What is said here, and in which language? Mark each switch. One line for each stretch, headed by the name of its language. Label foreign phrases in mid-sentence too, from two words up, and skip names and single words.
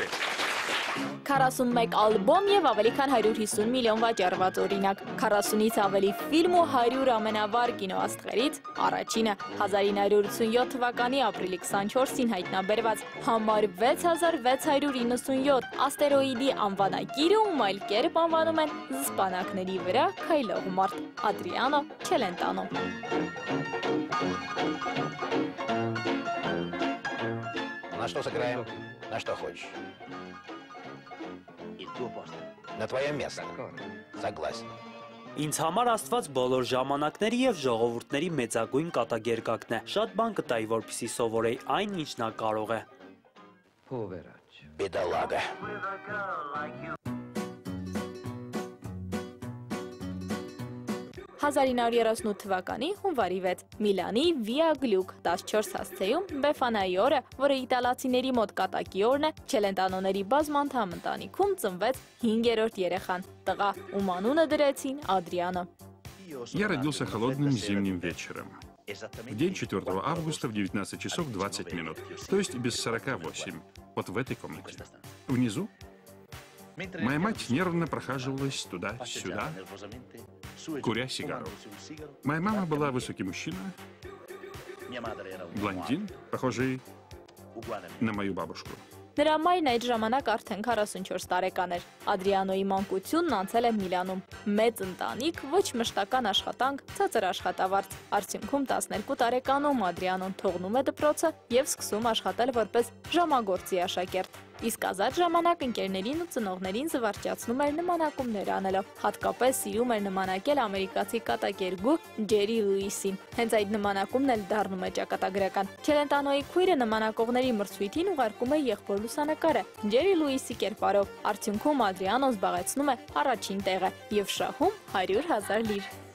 Armenian: 41 ալբոմ եւ ավելի քան 150 միլիոն վաճառված օրինակ, 40-ից ավելի ֆիլմ ու 100 ամենավառ կինոաստղերից առաջինը 1987 թվականի ապրիլի 24-ին հայտնաբերված համար 6697 աստերոիդի անվանակիրը, ում այլ կերպ անվանում են զսպանակների վրա քայլող մարդ Ադրիանո Չելենտանո։
Russian: На что сыграем? На что хочешь? На твое место. Согласен.
Armenian: Ինձ համար Աստված բոլոր ժամանակների եւ ժողովուրդների մեծագույն կատակերգակն է։ Շատ բան կտայի, որպեսզի սովորեի այն, ինչ նա կարող է։
Russian: Бедолага.
Armenian: 1938 թվականի հունվարի 6 Միլանի Վիա Գլյուկ 14 հասցեում Բեֆանայի օրը, որը իտալացիների մոտ կատակի օրն է, Չելենտանոների բազմանդամ ընտանիքում ծնվեց 5-րդ երեխան, տղա, ում անունը дրեցին Ադրիանո։
Russian: Я родился холодным зимним вечером. В день 4 августа в 19 часов 20 минут, то есть без 48, вот в этой комнате. Внизу моя мать нервно прохаживалась туда-сюда, куря сигару. Моя мама была высокий мужчина, блондин, похожий на мою бабушку.
Armenian: Նրա մայրն այդ ժամանակ արդեն 44 տարեկան էր։ Ադրիանոյի մանկությունն անցել է Միլանում։ Մեծ ընտանիք, ոչ մշտական աշխատանք, ցածր աշխատավարձ։ Արդյունքում 12 տարեկանում Ադրիանոն թողնում է դպրոցը եւ սկսում աշխատել որպես ժամագործի աշակերտ։ Իսկ ազատ ժամանակ ընկերներին ու ծնողներին զվարճացնում էր նմանակումներ անելով։ Հատկապես սիրում էր նմանակել ամերիկացի կատակերգու Ջերի Լուիսին։ Հենց այդ նմանակումն էլ դառնում է ճակատագրական։ Չելենտանոյի քույրը նմանակողների մրցույթին ուղարկում է եղբոր լուսանկարը Ջերի Լուիսի կերպարով։ Արդյունքում Ադրիանոն զբաղեցնում է առաջին տեղը եւ շահում 100,000 լիր։